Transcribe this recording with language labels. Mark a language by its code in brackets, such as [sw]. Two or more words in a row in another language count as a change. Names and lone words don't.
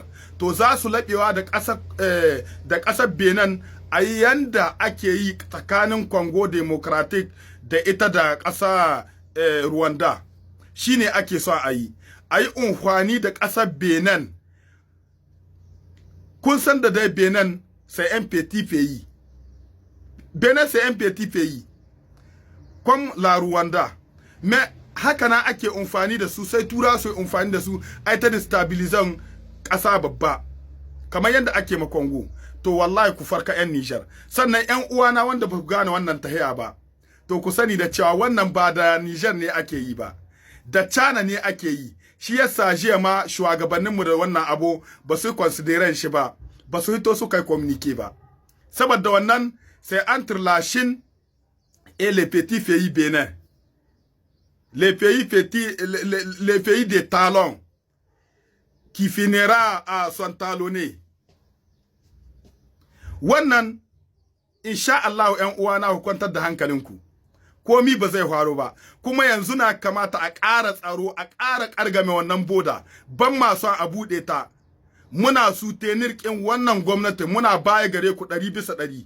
[ha] To za su laɓewa da ƙasar Benin a yanda ake yi tsakanin Congo Democratic da ita da ƙasa Rwanda. Shi ne ake so a yi. A yi unhwani da ƙasar Benin. Kun san da dai Benin [fr] c'est un petit pays. Benin c'est un petit pays. Comme la Rwanda. [ha] Mais haka na ake amfani da su, sai tura su amfani da su ai ta destabilizan ƙasa babba. Kamar yadda ake ma Congo. To wallahi ku farka 'yan Niger. Sannan 'yan uwana wanda ba ku gane wannan tahiya ba, to ku sani da cewa wannan ba da Niger ne ake yi ba. Da China ne ake yi. Shi yasa jiya ma shugabanninmu da wannan abu ba su consideran shi ba, ba su hito su kai communique ba. Saboda wannan [fr] c'est entre la Chine et les petits pays Bénin. Les pays de Talon qui finira à son talonné. [ha] Wannan [ar] إن شاء الله [ha] 'yan uwana ku kwantar da hankalinku. komi ba zai faru ba. Kuma yanzu na kamata a ƙara tsaro, a ƙara ƙargame wannan boda, ban masu a buɗe ta. Muna su tenirkin wannan gwamnati, muna baya gare ku 100%.